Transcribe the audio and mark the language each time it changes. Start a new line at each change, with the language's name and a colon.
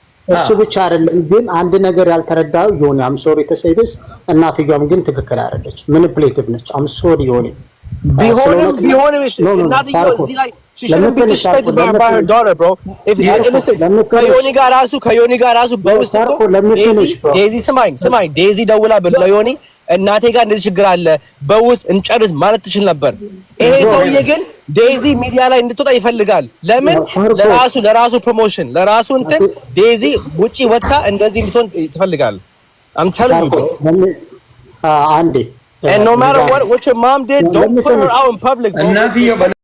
Amharic: እሱ ብቻ አይደለም ግን አንድ ነገር ያልተረዳው ዮኒ
English: አም ሶሪ
Amharic: ተሰይደስ እናትየዋም ግን ትክክል አይደለች። ማኒፑሌቲቭ ነች። አም ሶሪ ዮኒ ቢሆንም እናትየው እዚህ ላይ
English: she shouldn't be disrespected by her daughter, bro. If listen,
Amharic: ከዮኒ ጋር ራሱ በውስጥ ዴዚ ስማኝ ዴዚ ደውላ ለዮኒ እናቴ ጋር እንደዚህ ችግር አለ በውስጥ እንጨርስ ማለት ትችል ነበር። ይሄ ሰውዬ ግን ዴዚ ሚዲያ ላይ እንድትወጣ ይፈልጋል። ለምን? ለራሱ ፕሮሞሽን ለራሱ እንትን ዴዚ ውጪ ወጣ እንደዚህ እንድትሆን ትፈልጋል።
English: I'm telling you, bro. Andy. And no matter what your mom did, don't put her out in public, bro.